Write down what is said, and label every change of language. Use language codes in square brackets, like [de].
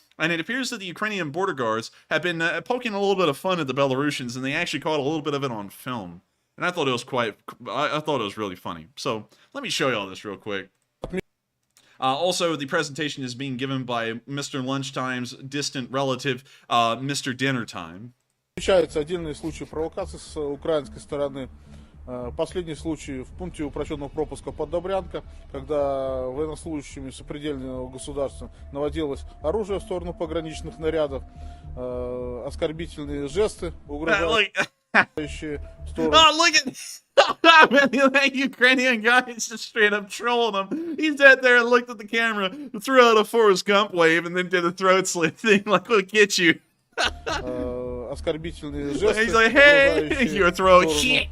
[en] And it appears that the Ukrainian border guards have been poking a little bit of fun at the Belarusians, and they actually caught a little bit of it on film. And I thought it was I thought it was really funny. So let me show you all this real quick. Also, the presentation is being given by Mr. Lunchtime's distant relative, Mr. Dinner Time. [ru] Встречаются отдельные случаи провокаций с украинской стороны. Последний случай в пункте упрощенного пропуска под Добрянка, когда военнослужащими сопредельного государства наводилось оружие в сторону пограничных нарядов, оскорбительные жесты, угрожающие в сторону. [en] Oh, look at that Ukrainian guy is just straight up trolling him. He sat there and looked at the camera, threw out a Forrest Gump wave, and then did a throat slit thing like, look at you. [ru] Оскорбительные жесты, [en] He's like, hey, your throat shit.